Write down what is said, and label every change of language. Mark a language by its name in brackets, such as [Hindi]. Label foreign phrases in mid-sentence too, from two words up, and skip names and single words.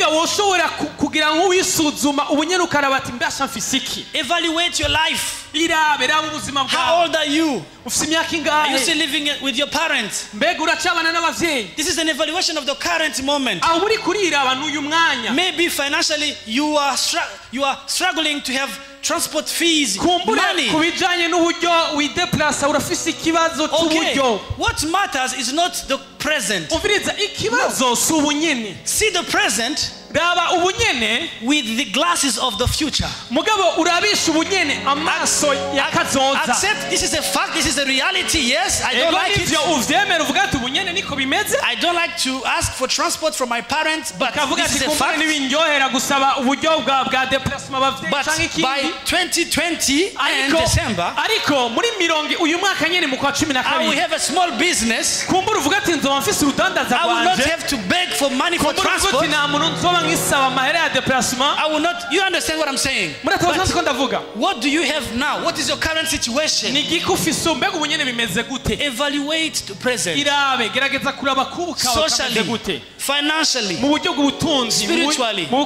[English] Evaluate your life. How old are you? Are you still living with your parents? This is an evaluation of the current moment. Maybe financially you are struggling to have transport fees, [Rundi] kumbure [English] money. [Rundi] kubijanye n'uburyo wideplasa urafise ikibazo cy'uburyo. [English] What matters is not the present. [Rundi] Umviriza ikibazo si ubunyene. [English] See the present [Rundi] raba ubunyene [English] with the glasses of the future. [Rundi] Mugabo urabisha ubunyene amaso yakazoza. [English] Accept this is a fact, this is a reality. Yes, I don't like it. [Rundi] Uvyemera uvuga ati ubunyene niko bimeze. [English] I don't like to ask for transport from my parents, but this is a fact. [Rundi] Nibinyohera gusaba uburyo bwa déplacement bavye canke ikindi. [English] By 2020 and December, [Rundi] ariko muri mirongo uyu mwaka nyene mu kwa 12 [English] I will have a small business. [Rundi] Kumbura uvuga ati nzoba mfise urudandaza [English] I will not [Rundi] rwanje. [English] have to beg for money for transport. I will not. You understand what I'm saying? But what do you have now? What is your current situation? Evaluate the present. Socially, financially, spiritually.